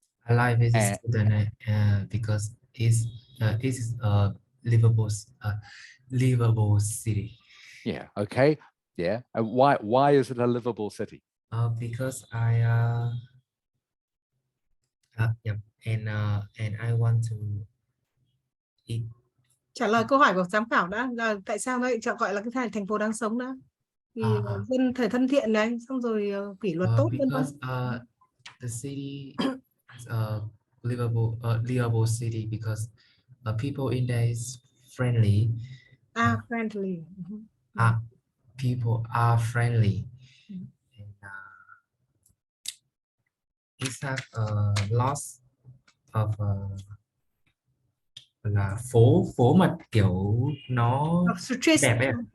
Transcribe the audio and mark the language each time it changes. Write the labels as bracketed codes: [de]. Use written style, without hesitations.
[en] I like visit Da Nang because it is a livable city. Yeah. Okay. Yeah. And why is it a livable city? Because yeah, and I want to eat. [vi] Trả lời câu hỏi của giám khảo đã là tại sao nó lại gọi là cái thành phố đáng sống đó? Vì dân thể thân thiện này, xong rồi kỷ luật tốt vân vân. [en] Because the city is a livable city because people in there is friendly. Friendly. People are friendly. And it has a lot of [vi] là phố mà kiểu nó đẹp ấy.